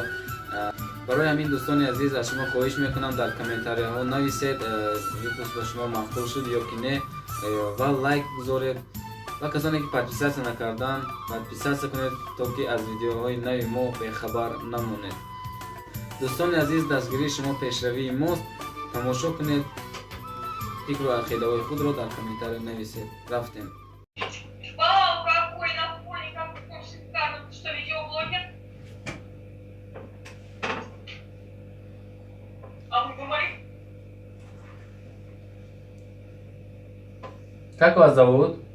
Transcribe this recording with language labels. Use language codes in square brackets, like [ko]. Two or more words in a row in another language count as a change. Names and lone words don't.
[tg] барои ҳамин дӯстони азиз аз шумо хоҳиш мекунам дар комментарияҳо нависед випуск ба шумо маъқул шуд ё ки не, ва лайк гузоред, ва касоне ки подписатсия накардан подписатсия кунед, то ки аз видеоҳои нави мо бехабар намонед. дӯстони азиз, дастгирии шумо пешравии мост. тамошо кунед, фикру ақидаҳои худро дар комментария нависед. рафтем. [ru] Вау, какой напольник, какой шикарный. Ты что, видеоблогер? А вы говорите? Как вас зовут?